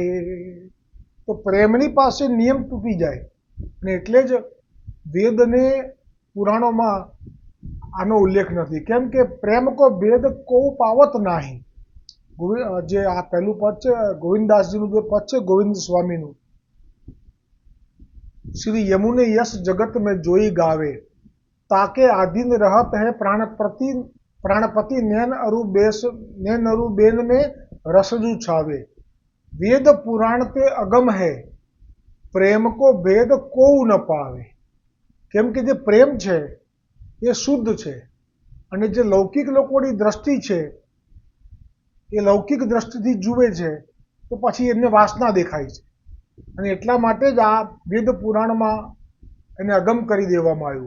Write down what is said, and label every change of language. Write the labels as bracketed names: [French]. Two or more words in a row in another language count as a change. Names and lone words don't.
[Gujarati] તો પ્રેમની પાસે નિયમ તૂટી જાય અને એટલે જ વેદને પુરાણોમાં આનો ઉલ્લેખ નથી. કેમ કે [Braj] प्रेम को भेद को पावत नाही. [Gujarati] જે આ પહેલું પદ છે ગોવિંદદાસજીનું જે પદ છે ગોવિંદ સ્વામીનું, [Braj] श्री यमुने यश जगत में जोई गावे, ताके आधीन रहत है प्राणपति नैन अरु बेन में रसजू छावे, वेद पुराण ते अगम है, प्रेम को भेद को न पावे. [Gujarati] કેમ કે જે પ્રેમ છે એ શુદ્ધ છે અને જે લૌકિક લોકોની દ્રષ્ટિ છે એ લૌકિક દ્રષ્ટિથી જુએ છે તો પછી એમને વાસના દેખાય છે અને એટલા માટે જ આ વેદ પુરાણમાં એને અગમ કરી દેવામાં આવ્યું.